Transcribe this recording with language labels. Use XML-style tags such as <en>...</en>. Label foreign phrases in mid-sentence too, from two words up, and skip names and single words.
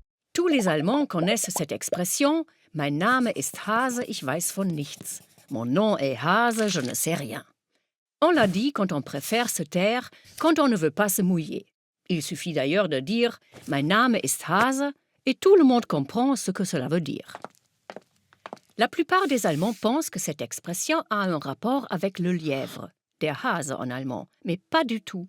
<fr>Tous les Allemands connaissent cette expression «</fr> <de>Mein Name ist Hase, ich weiß von nichts ».</de> <fr>Mon nom est Hase, je ne sais rien. On l'a dit quand on préfère se taire, quand on ne veut pas se mouiller. Il suffit d'ailleurs de dire «</fr> <de>Mein Name ist Hase</de> <fr>» et tout le monde comprend ce que cela veut dire. La plupart des Allemands pensent que cette expression a un rapport avec le lièvre,</fr> <de>der Hase</de> <fr>en allemand, mais pas du tout.</fr>